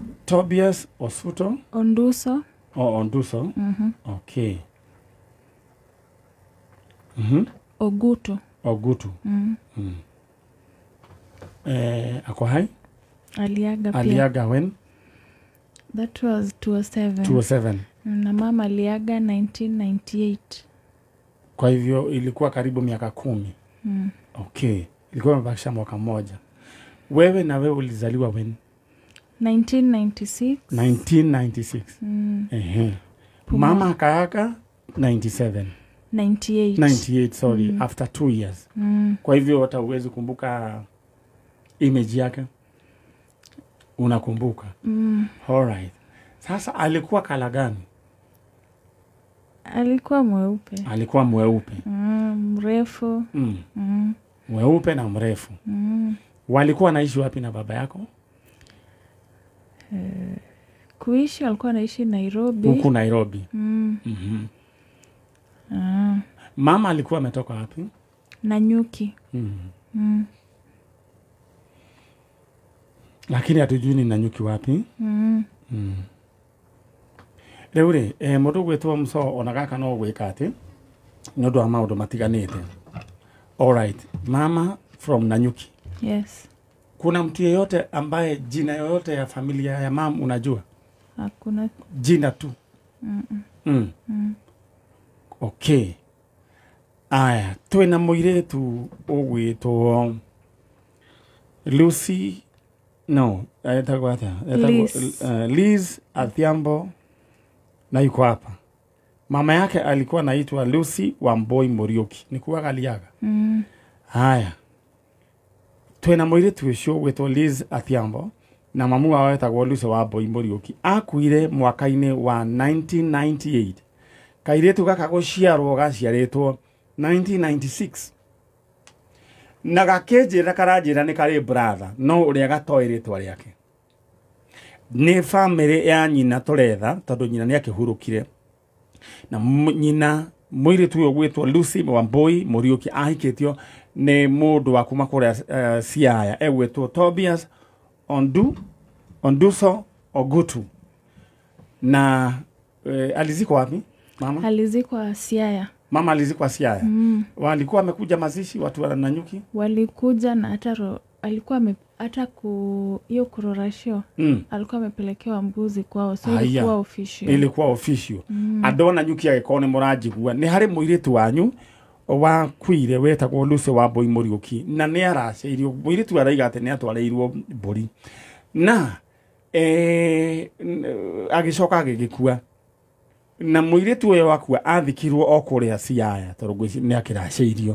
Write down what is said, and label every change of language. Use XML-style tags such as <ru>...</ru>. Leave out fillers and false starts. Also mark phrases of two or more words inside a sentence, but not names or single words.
<sw>Tobias Osuto Onduso. Onduso. Okay. Ogutu. Ako hai? Aliaga pia. Aliaga when?</sw> <en>That was 2007. 2007.</en> <sw>Na mama aliaga 1998. Kwa hivyo ilikuwa karibu miaka 10. Okay. Ilikuwa imebakisha mwaka mmoja. Wewe na wewe ulizaliwa when? 1996. 1996. Mama akaaga 97. 98,</sw> <en>sorry, after 2 years.</en> <sw>Kwa hivyo hata uwezi kumbuka image yake? Unakumbuka? Alright. Sasa alikuwa kala gani? Alikuwa mweupe. Alikuwa mweupe. Mrefu. Mweupe na mrefu. Walikuwa naishi wapi na baba yako? Kuishi alikuwa naishi Nairobi. Huku Nairobi. Mama alikuwa ametoka wapi? Nanyuki. Lakini hatujui ni Nanyuki wapi.</sw> <ki>Leure, mũndũ gwĩtwo Mso onagaka no gwĩka atĩ nĩ ũndũ wa maũndũ matiganĩte.</ki> <en>Alright, mama from Nanyuki. Yes.</en> <sw>Kuna mtu yeyote ambaye jina yoyote ya familia ya mama unajua? Hakuna. Jina tu? Okay.</sw> <ki>Aya, twĩna mũirĩtu ũgwĩtwo Lucy, no, etagwo atĩa?</ki> <sw>Liz Adhiambo na yuko hapa. Mama yake alikuwa anaitwa Lucy Wamboi Muriuki. Nikuwa Aliaga. Haya.</sw> <ki>Twĩna mũirĩtu ũcio ũgwĩtwo Liz Adhiambo na mamu wao etagwo Lucy Wamboi Muriuki. Akuire mwaka-inĩ wa 1998. Kairĩtu gaka gũciarwo gaciarĩtwo 1996. Na gakĩnjĩra karanjĩra nĩ karĩ brother no ũrĩa gatoĩ rĩtwa rĩake. Nĩ family ya nyina tũretha tondũ nyina nĩ akĩhurũkire. Na nyina mũirĩtu ũyũ gwĩtwo Lucy Wamboi Muriuki ahikĩtio nĩ mũndũ wa kuma kũrĩa Siaya egwĩtwo Tobias Onduso Ogutu.</ki> <sw>Na alizikwa wapi mama? Alizikwa Siaya. Mama alizikwa Siaya. Walikuwa wamekuja mazishi watu wa Nanyuki? Walikuja na alikuwa hata hiyo kurorashio. Alikuwa amepelekewa mbuzi kwao, so ilikuwa official. Ilikuwa official.</sw> <ki>Andũ Nanyuki agĩkorwo nĩ mũranjigua nĩ harĩ mũirĩtu wanyu wa kuire wetagwo Lucy Wamboi Muriuki na nĩ aracĩirio mũirĩtu araiga atĩ nĩ atwarĩirwo mbũri na agĩcoka agĩgĩkua na mũirĩtu ũyũ wakua athikirwo o kũrĩa Siaya tondũ nĩ akĩracĩirio.</ki>